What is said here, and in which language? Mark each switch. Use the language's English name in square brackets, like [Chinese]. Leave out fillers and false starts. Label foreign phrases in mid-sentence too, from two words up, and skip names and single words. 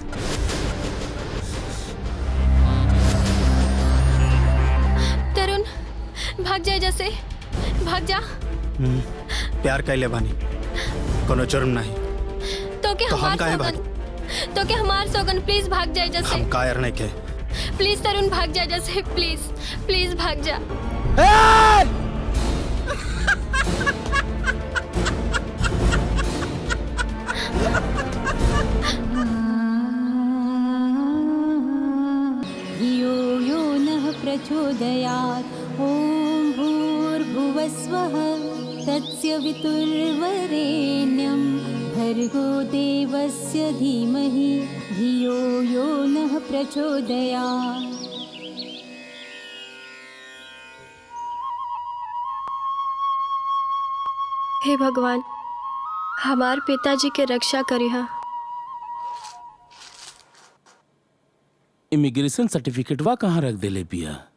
[Bhojpuri] तरुण, भाग जाए जैसे, भाग जा। प्यार कैले बानी, कोनो जुर्म नहीं। तो के तो हम हमार काहे सौगन, तो के हमार सौगन प्लीज भाग जाए जैसे। हम कायर नहीं के। प्लीज तरुण भाग जा जैसे, प्लीज प्लीज भाग जा। [Sanskrit] धियो यो नः प्रचोदयात्। ॐ भूर्भुवस्वः तस्य वितुर्वरेण्यं भर्गो देवस्य धीमहि धियो यो नः प्रचोदयात्। [Bhojpuri] हे भगवान, हमार पिताजी के रक्षा करिहा। इमिग्रेशन सर्टिफिकेट वा कहाँ रख देले पिया?